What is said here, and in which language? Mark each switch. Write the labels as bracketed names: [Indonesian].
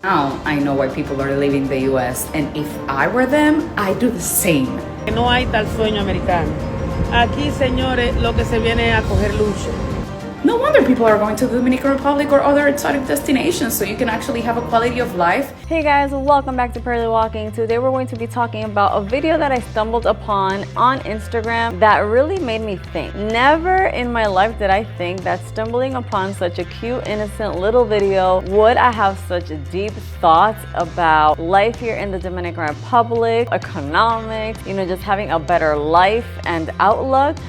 [English] Now I know why people are leaving the US, and if I were them, I'd do the same. [Spanish] No hay tal sueño americano. Aquí, señores, lo que se viene es a coger lucha. [English] No wonder people are going to the Dominican Republic or other exotic destinations, so you can actually have a quality of life. Hey guys, welcome back to Pearly Walking. Today we're going to be talking about a video that I stumbled upon on Instagram that really made me think. Never in my life did I think that stumbling upon such a cute, innocent little video would I have such deep thoughts about life here in the Dominican Republic, economics, just having a better life and outlook.